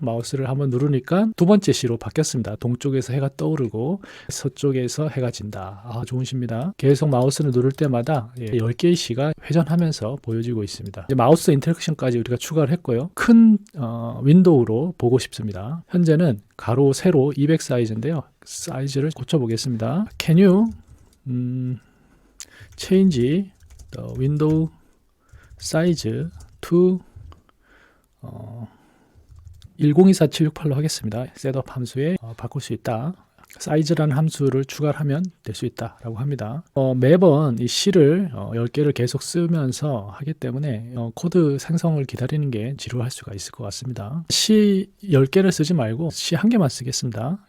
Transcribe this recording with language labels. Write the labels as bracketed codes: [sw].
[ko] 마우스를 한번 누르니까 두 번째 시로 바뀌었습니다. 동쪽에서 해가 떠오르고 서쪽에서 해가 진다. 좋은 시입니다. 계속 마우스를 누를 때마다 10개의 시가 회전하면서 보여지고 있습니다. 이제 마우스 인터랙션까지 우리가 추가를 했고요. 큰 윈도우로 보고 싶습니다. 현재는 가로 세로 200 사이즈인데요. 사이즈를 고쳐보겠습니다. [en] Can you change the window size to 1024-768로 [ko] 하겠습니다. 셋업 함수에 바꿀 수 있다. 사이즈라는 함수를 추가하면 될 수 있다라고 합니다. 매번 이 C를 10개를 계속 쓰면서 하기 때문에 코드 생성을 기다리는 게 지루할 수가 있을 것 같습니다. C 10개를 쓰지 말고 C 1개만 쓰겠습니다.